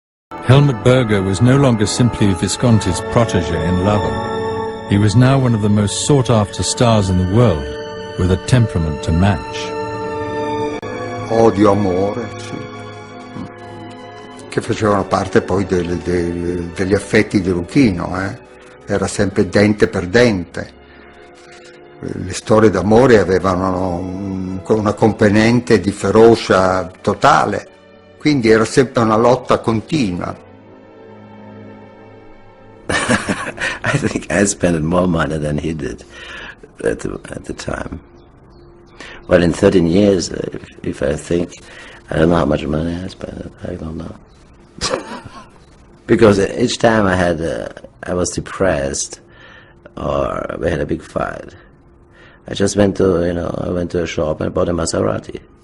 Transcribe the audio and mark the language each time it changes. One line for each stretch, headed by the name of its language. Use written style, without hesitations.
English: Helmut Berger was no longer simply Visconti's protege and lover. He was now one of the most sought-after stars in the world, with a temperament to match.
Italian: Odio, amore, sì. Che facevano parte poi degli affetti di Luchino, Era sempre dente per dente. Le storie d'amore avevano una componente di ferocia totale. Quindi era sempre una lotta continua.
English: I think I spent more money than he did at the time. Well, in 13 years, if I think, I don't know how much money I spent. I don't know. Because each time I was depressed or we had a big fight, I just went to, I went to a shop and bought a Maserati.